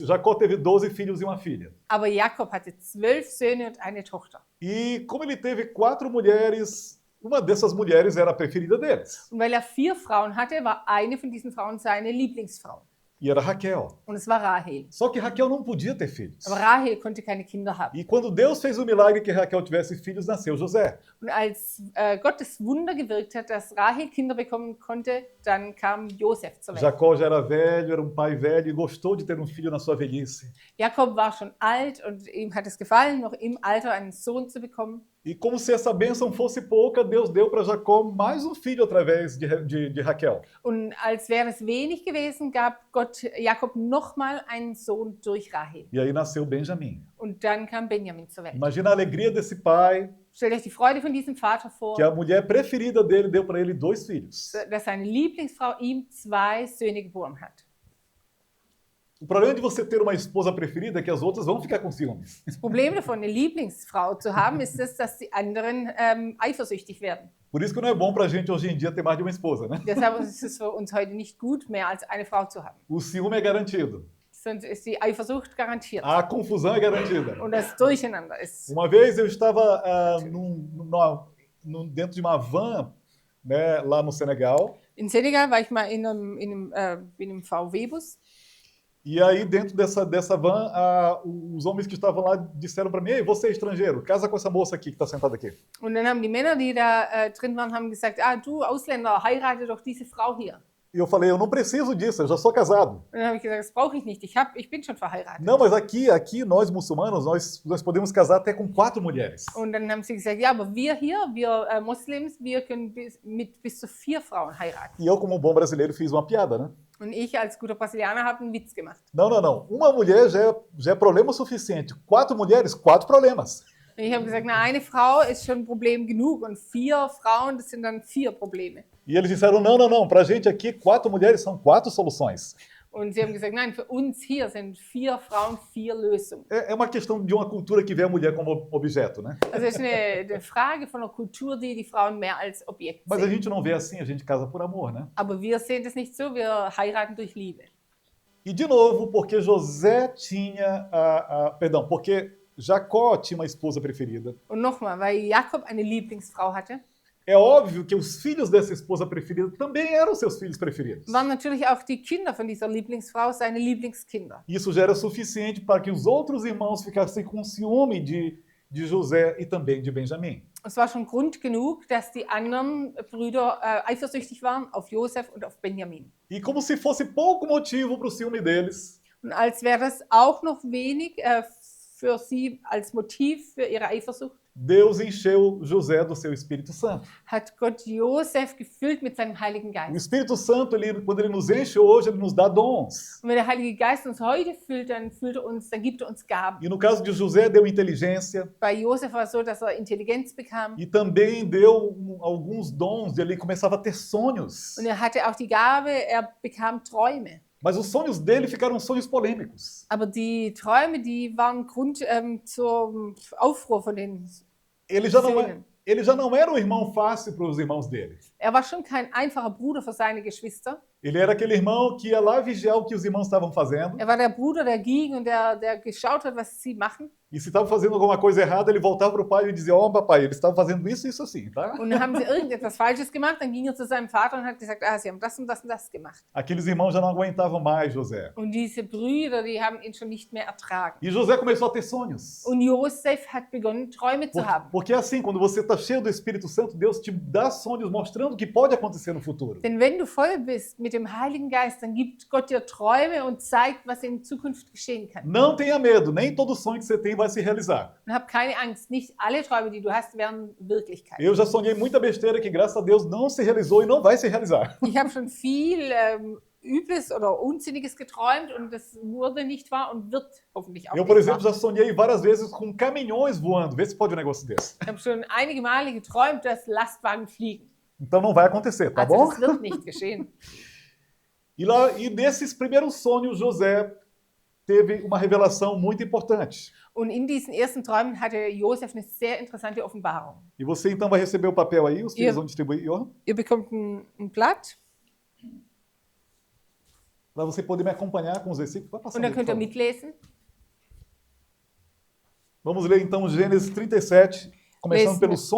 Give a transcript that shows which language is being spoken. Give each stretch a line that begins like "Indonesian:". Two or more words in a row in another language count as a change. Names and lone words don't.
Portuguese: Jacó teve 12 filhos e uma filha.
German: Aber Jakob hatte 12 Söhne und eine Tochter.
Portuguese: E como ele teve 4 mulheres, uma dessas mulheres era a preferida deles.
German: Und weil er 4 Frauen hatte, war eine von diesen Frauen seine Lieblingsfrau.
Portuguese: E era Raquel.
German: Und es war Rahel.
Portuguese: Só que Raquel não podia ter filhos.
German: Aber Rahel konnte keine Kinder haben.
Portuguese: E quando Deus fez o milagre que Raquel tivesse filhos, nasceu José.
German: Und als Gott das Wunder gewirkt hat, dass Rahel Kinder bekommen konnte, dann kam Josef zur Welt.
Portuguese: Jacó já era velho, era um pai velho e gostou de ter um filho na sua velhice.
German: Jakob war schon alt und ihm hat es gefallen, noch im Alter einen Sohn zu bekommen.
Portuguese: E como se essa bênção fosse pouca, Deus deu para Jacó mais um filho através de Raquel.
German: Und als wäre es wenig gewesen, gab Gott Jakob nochmal einen Sohn durch Rahel.
Portuguese: E aí nasceu Benjamim.
German: Und dann kam Benjamin zur Welt.
Portuguese: Imagina a alegria desse pai,
German: Stellt euch die Freude von diesem Vater vor,
Portuguese: que a mulher preferida dele deu para ele 2 filhos.
German: dass seine Lieblingsfrau ihm 2 Söhne geboren hat.
Portuguese: O problema de você ter uma esposa preferida é que as outras vão ficar com ciúmes.
German: Das Problem davon, eine Lieblingsfrau zu haben, ist es, dass die anderen eifersüchtig werden.
Portuguese: Por isso que não é bom para a gente hoje em dia ter mais de uma esposa, né?
German: Deshalb ist es für uns heute nicht gut, mehr als eine Frau zu haben.
Portuguese: O ciúme é garantido.
German: Sonst ist die Eifersucht garantiert.
Portuguese: A confusão é garantida.
German: Und das Durcheinander ist.
Portuguese: Uma vez eu estava dentro de uma van, né, lá no Senegal.
German: In Senegal war ich mal in einem VW-Bus.
Portuguese: E aí, dentro dessa van, os homens que estavam lá disseram para mim: Ei, você é estrangeiro, casa com essa moça aqui que está sentada aqui.
German: Und dann haben die Männer, die da drin waren, haben gesagt, du Ausländer, heirate doch diese Frau hier.
Portuguese: E eu falei: eu não preciso disso, eu já sou casado.
German: Und dann habe ich gesagt, das brauche ich nicht, ich bin schon verheiratet.
Portuguese: Não, mas aqui nós muçulmanos, nós podemos casar até com 4 mulheres.
German: Und dann haben sie gesagt, ja, aber wir hier, wir Moslems, wir können bis zu 4 Frauen heiraten.
Portuguese: E eu, como um bom brasileiro, fiz uma piada, né?
German: Und ich als guter Brasilianer habe einen Witz gemacht.
Portuguese: Não. Uma mulher já é problema suficiente. 4 mulheres, 4 problemas.
German: Und ich habe gesagt, na, eine Frau ist schon ein Problem genug und 4 Frauen, das sind dann 4 Probleme.
Portuguese: E eles disseram: não, pra gente aqui, 4 mulheres são 4 soluções.
German: Und sie haben gesagt, nein, für uns hier sind 4 Frauen, 4 Lösungen.
Portuguese: É uma questão de uma cultura que vê a mulher como objeto, né?
German: Also es ist eine Frage von einer Kultur, die die Frauen mehr als Objekt
Portuguese: Mas a
German: sehen.
Portuguese: gente não vê assim, a gente casa por amor, né?
German: Aber wir sehen das nicht so, wir heiraten durch Liebe.
Portuguese: E de novo, porque José tinha porque Jacó tinha uma esposa preferida.
German: Und nochmal, weil Jakob eine Lieblingsfrau hatte,
Portuguese: É óbvio que os filhos dessa esposa preferida também eram seus filhos preferidos.
German: waren natürlich auch die Kinder von dieser Lieblingsfrau seine Lieblingskinder.
Portuguese: Isso já era suficiente para que os outros irmãos ficassem com ciúme de José e também de Benjamim.
German: Es war schon Grund genug, dass die anderen Brüder eifersüchtig waren auf Josef und auf Benjamin.
Portuguese: E como se fosse pouco motivo para o ciúme deles,
German: Und als wäre das auch noch wenig für sie als Motiv für ihre Eifersucht,
Portuguese: Deus encheu José do seu Espírito Santo.
German: hat Gott Josef gefüllt mit seinem Heiligen
Portuguese: O
German: Geist.
Portuguese: Espírito Santo, quando ele nos enche hoje, ele nos dá dons.
German: Und wenn der Heilige Geist uns heute füllt, dann gibt er uns Gaben.
Portuguese: E no caso de José, deu inteligência
German: Bei Josef war es so, dass er Intelligenz bekam.
Portuguese: e também deu alguns dons, ele começava a ter sonhos.
German: Und er hatte auch die Gabe, er bekam Träume.
Portuguese: Mas os sonhos dele ficaram sonhos polêmicos.
German: Aber die Träume, die waren Grund zum Aufruhr von den
Portuguese: Ele já não era um irmão fácil para os irmãos dele.
German: Er war schon kein einfacher Bruder für seine Geschwister.
Portuguese: Ele era aquele irmão que ia lá vigiar o que os irmãos estavam fazendo.
German: Er war der Bruder, der ging und der geschaut hat, was sie machen.
Portuguese: E se estava fazendo alguma coisa errada, ele voltava para o pai e dizia: ó, papai, eles estavam fazendo isso e isso assim, tá?
German: Und dann haben sie irgendetwas Falsches gemacht, dann ging er zu seinem Vater und hat gesagt, sie haben das und das und das gemacht.
Portuguese: Aqueles irmãos já não aguentavam mais José.
German: Und diese Brüder, die haben ihn schon nicht mehr ertragen.
Portuguese: E José começou a ter sonhos.
German: Und Josef hat begonnen, Träume zu haben.
Portuguese: Porque assim, quando você está cheio do Espírito Santo, Deus te dá sonhos mostrando o que pode acontecer no futuro.
German: Denn wenn du voll bist mit dem Heiligen Geist, dann gibt Gott dir Träume und zeigt, was in Zukunft geschehen kann.
Portuguese: Não tenha medo, nem todo sonho que você tem vai se realizar.
German: Und hab keine Angst, nicht alle Träume, die du hast, werden Wirklichkeit.
Portuguese: Eu já sonhei muita besteira que, graças a Deus, não se realizou e não vai se realizar.
German: Ich habe schon viel Übles oder Unsinniges geträumt und das wurde nicht wahr und wird hoffentlich auch
Portuguese: Eu, por
German: nicht
Portuguese: exemplo,
German: wahr.
Portuguese: já sonhei várias vezes com caminhões voando. Vê se pode um negócio desse.
German: Ich habe schon einige Male geträumt, dass Lastwagen fliegen.
Portuguese: Então não vai acontecer, tá
German: Also
Portuguese: bom?
German: das wird nicht geschehen.
Portuguese: E nesses primeiros sonhos, José teve uma revelação muito importante.
German: Und in diesen ersten Träumen hatte Josef eine sehr interessante Offenbarung.
Portuguese: E você então vai receber o papel aí, os filhos Eu. vão distribuir. Ó.
German: Ihr bekommt ein Blatt.
Portuguese: Para você poder me acompanhar com os versículos. Vai
German: Und
Portuguese: passando
German: dann
Portuguese: aí,
German: könnt
Portuguese: por
German: ihr
Portuguese: favor.
German: mitlesen.
Portuguese: Vamos ler então Gênesis 37, começando
German: Lesen
Portuguese: pelos
German: wir.